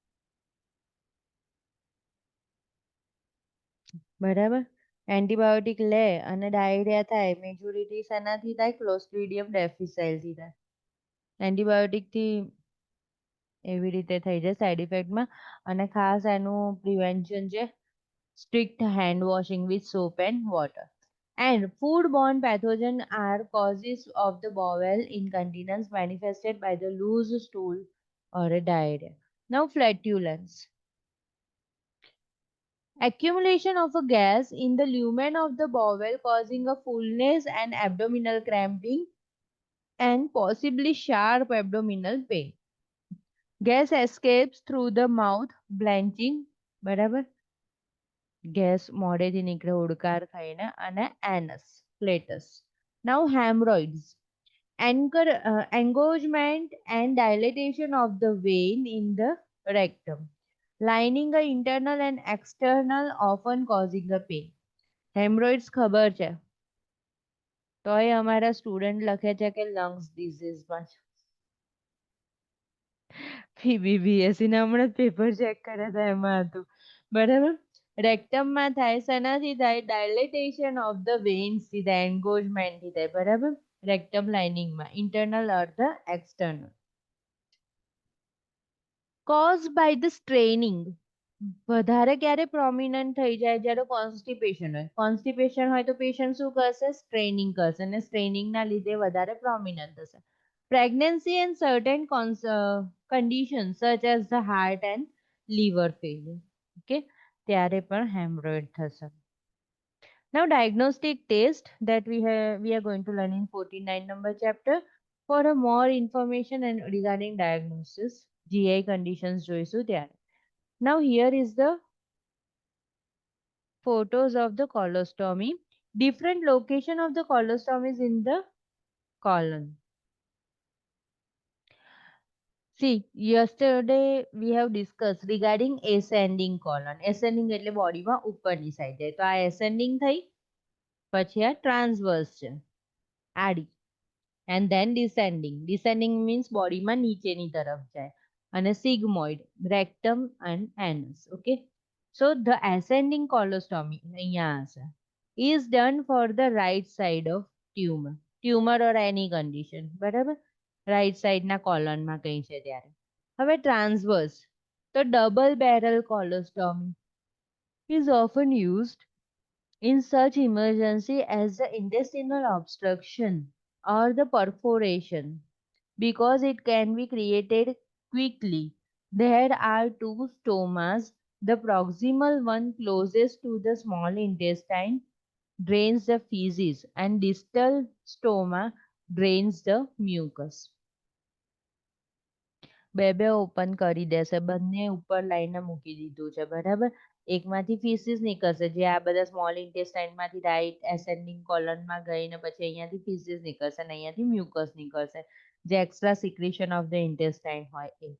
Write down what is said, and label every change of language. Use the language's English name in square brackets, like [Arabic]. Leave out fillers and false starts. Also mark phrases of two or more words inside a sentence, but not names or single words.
[Gujarati] બરાબર, એન્ટીબાયોટિક લે અને ડાયરિયા થાય, મેજોરિટી શેનાથી થાય? ક્લોસ્ટ્રીડિયમ ડેફિસાઇલથી થાય. એન્ટીબાયોટિકથી એવી રીતે થઈ જાય સાઈડ ઇફેક્ટમાં. અને ખાસ એનું પ્રિવેન્શન છે [English] strict hand washing with soap and water. And food-borne pathogens are causes of the bowel incontinence manifested by the loose stool or a diarrhea. Now flatulence. Accumulation of a gas in the lumen of the bowel causing a fullness and abdominal cramping and possibly sharp abdominal pain. Gas escapes through the mouth, blanching, [Gujarati] બરાબર, ગેસ મોઢેથી નીકળે ઉડકાર ખાઈને, અને એનસ પ્લેટસ. [English] Now hemorrhoids. Engorgement and dilatation of the vein in the rectum, lining the internal and external, often causing a pain. [Gujarati] Hemorrhoids ખબર છે, તોય અમારા સ્ટુડન્ટ લખે છે કે લંગ્સ ડિઝીઝમાં છે. બીબીએસસી ના હમણાં પેપર ચેક કર્યા હતા એમાં હતું. બરાબર, રેક્ટમમાં થાય, શેનાથી થાય? [English] dilatation of the veins [Gujarati] થી થાય, એન્ગોજમેન્ટ થી થાય. બરાબર, રેક્ટમ લાઇનિંગમાં, ઇન્ટરનલ અર્ધ એક્સટર્નલ. [English] cause by the straining. [Gujarati] વધારે ક્યારે પ્રોમિનન્ટ થઈ જાય? જ્યારે કોન્સ્ટિપેશન હોય. કોન્સ્ટિપેશન હોય તો પેશન્ટ શું કરશે? સ્ટ્રેનિંગ કરશે, અને સ્ટ્રેનિંગના લીધે વધારે પ્રોમિનન્ટ થશે. [English] Pregnancy and certain conditions such as the heart and liver failure. [Gujarati] Okay, ત્યારે પણ hemorrhoid થશે. [English] Now diagnostic test that we are going to learn in 49 number chapter. For a more information and regarding diagnosis, GI conditions [Gujarati] જોઈશું ત્યારે. [English] Now here is the photos of the colostomy. Different location of the colostomy is in the colon. See, yesterday we have discussed regarding ascending colon. [Gujarati] Ascending એટલે બોડીમાં ઉપરની સાઈડ જાય, તો આ ascending થઈ, પછી આ transverse છે. આડી, [English] and then descending means [Gujarati] બોડીમાં નીચેની તરફ જાય, અને [English] sigmoid, rectum and anus. Okay, so the ascending colostomy [Gujarati] અહીંયા હશે, [English] is done for the right side of tumor or any condition. [Gujarati] બરાબર, રાઈટ સાઈડના કોલનમાં કઈ છે ત્યારે. હવે ટ્રાન્સવર્સ, તો [English] double barrel colostomy is often used in such emergency as the intestinal obstruction or the perforation, because it can be created quickly. There are two stomas. The proximal one closest to the small intestine drains the feces, and distal stoma drains the mucus. [Gujarati] બે ઓપન કરી દેશે, બંને ઉપર લાઈને મૂકી દીધું છે. બરાબર, એકમાંથી ફીસીસ નીકળશે, જે આ બધા સ્મોલ ઇન્ટેસ્ટાઇનમાંથી રાઈટ એસેન્ડિંગ કોલનમાં ગઈને પછી અહીંયાથી ફીસીસ નીકળશે અને અહીંયાથી મ્યુકસ નીકળશે, જે [English] extra secretion of the intestine [Gujarati] હોય એ.